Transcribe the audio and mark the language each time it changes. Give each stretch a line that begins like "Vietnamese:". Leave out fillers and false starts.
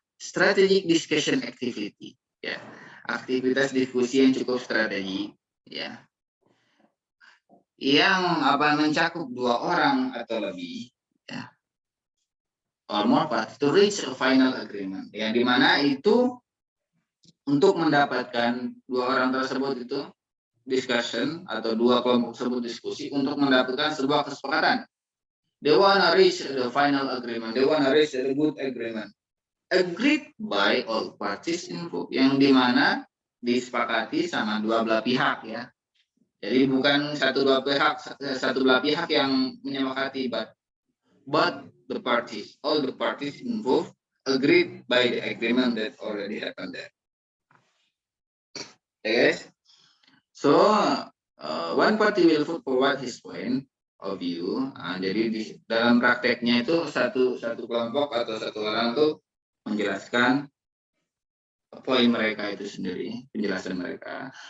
English: Strategic discussion activity,
Indonesian: ya, aktivitas diskusi yang cukup strategi, ya, yang mencakup 2 orang atau lebih, ya,
English: or more parties to reach a final agreement,
Indonesian: yang dimana itu untuk mendapatkan 2 orang tersebut itu discussion atau 2 kelompok tersebut diskusi untuk mendapatkan sebuah kesepakatan.
English: They wanna reach the final agreement. They wanna reach the good agreement. Agreed by all parties involved,
Indonesian: yang dimana disepakati sama 2 belah pihak, ya. Jadi bukan satu belah pihak yang menyepakati,
English: but the parties, all the parties involved agreed by the agreement that already happened there. Okay, guys. So one party will put forward his point of view.
Indonesian: Jadi dalam prakteknya itu satu kelompok atau satu orang tuh menjelaskan poin mereka itu sendiri, penjelasan mereka.